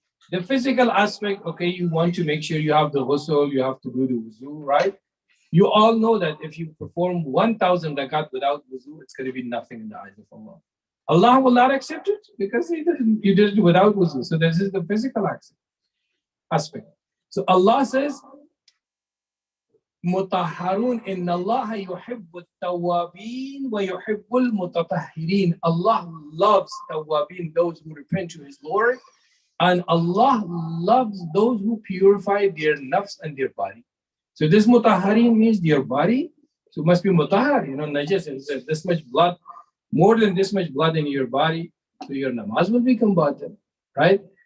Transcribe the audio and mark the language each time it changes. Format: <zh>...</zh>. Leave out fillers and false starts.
<en>The physical aspect, okay, you want to make sure you have the ghusl, you have to do the wuzu, right? You all know that if you perform 1,000 rakat without wuzu, it's going to be nothing in the eyes of Allah. Allah will not accept it because you did it without wuzu. So this is the physical aspect. So Allah says,</en> <ar>مُطَهَّرُونَ إِنَّ اللَّهَ يُحِبُّ التَّوَّابِينَ وَيُحِبُّ الْمُتَطَهِّرِينَ.</ar> <en>Allah loves tawwabin, those who repent to His Lord, and Allah loves those who purify their nafs and their body. So this mutahharin means their body, so it must be mutahhar, najas, is this much blood, more than this much blood in your body, so your namaz will become batil, right?</en>